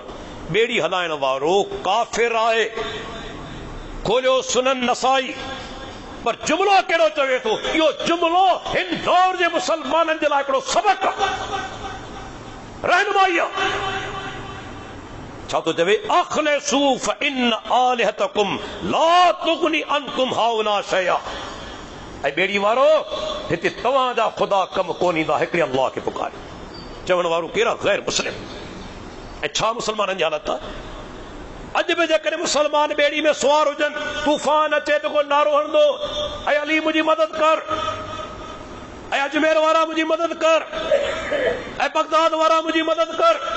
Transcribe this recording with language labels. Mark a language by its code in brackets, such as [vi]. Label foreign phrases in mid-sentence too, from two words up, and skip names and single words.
[sd] ॿेड़ी हलाइण वारो काफ़िर आहे। खोलियो सुनन नसाई, पर जुमिलो कहिड़ो चवे थो, इहो जुमिलो हिन दौर जे मुसलमाननि जे लाइ हिकिड़ो सबक़ आहे, रहनुमाई आहे। छा थो चवे, [ar] أخلصوا فإن آلهتكم لا تغني عنكم هؤلاء شيئا. [sd] ऐं ॿेड़ी वारो, हिते तव्हांजा ख़ुदा कम कोन ईंदा, हिकिड़े अल्लाह खे पुकारे। चवण वारो केरु आहे? ग़ैर मुस्लिम। ऐं छा मुसलमाननि जी हालत आहे? अॼु बि जेकॾहिं मुसलमान ॿेड़ी में सुवार हुजनि, तूफ़ान अचे त को नारो हणंदो, ऐं अली मुंहिंजी मदद कर, ऐं अजमेर वारा मुंहिंजी मदद कर, ऐं बगदाद वारा मुंहिंजी मदद कर।